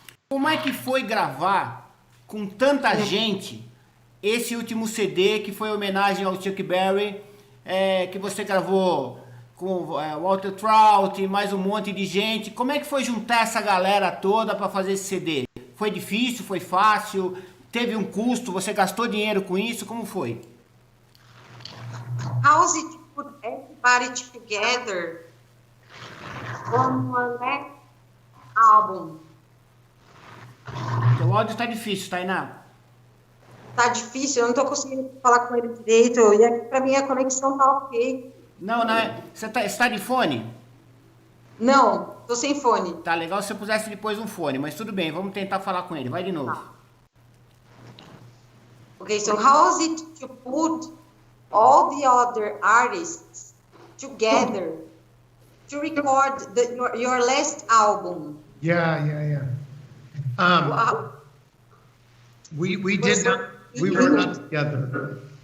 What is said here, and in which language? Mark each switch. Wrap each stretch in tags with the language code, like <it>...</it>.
<pt>Como é que foi gravar com tanta gente esse último CD, que foi homenagem ao Chuck Berry, que você gravou com Walter Trout e mais um monte de gente? Como é que foi juntar essa galera toda para fazer esse CD? Foi difícil? Foi fácil? Teve um custo? Você gastou dinheiro com isso? Como foi?</pt> <en>How's it to put everybody together on one next album?</en> <pt>O áudio está difícil, Tainá. Tá difícil, eu não tô conseguindo falar com ele direito, e aqui pra mim a conexão tá ok. Não, você tá de fone? Não, tô sem fone. Tá legal se você pusesse depois um fone, mas tudo bem, vamos tentar falar com ele. Vai de novo.</pt> <en>Okay, so how is it to put all the other artists together to record your last album? Yeah. Wow. We did not. We were not together.</en>